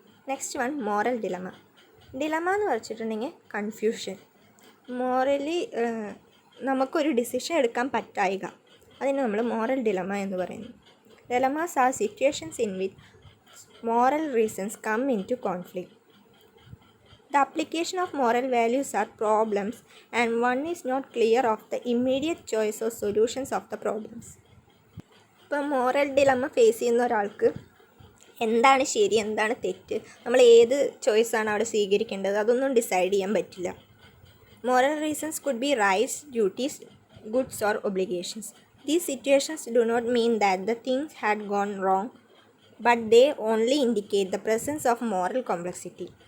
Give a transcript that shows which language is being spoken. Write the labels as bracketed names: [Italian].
[English] next one, [Malayalam] moral dilemma. Dilemma എന്ന് വെച്ചിട്ടുണ്ടെങ്കിൽ confusion. Morally നമുക്കൊരു ഡിസിഷൻ എടുക്കാൻ പറ്റായിക, അതിന് നമ്മൾ മോറൽ ഡിലമ എന്ന് പറയുന്നു. [English] Dilemmas are situations in which moral reasons come into conflict. The application of moral values are problems and one is not clear of the immediate choice or solutions of the problems. [Malayalam] ഇപ്പോൾ moral dilemma face ചെയ്യുന്ന ഒരാൾക്ക് എന്താണ് ശരി എന്താണ് തെറ്റ്, നമ്മൾ ഏത് ചോയ്സാണ് അവിടെ സ്വീകരിക്കേണ്ടത്, അതൊന്നും ഡിസൈഡ് ചെയ്യാൻ പറ്റില്ല. [English] Moral reasons could be rights, duties, goods or obligations. These situations do not mean that the things had gone wrong, but they only indicate the presence of moral complexity.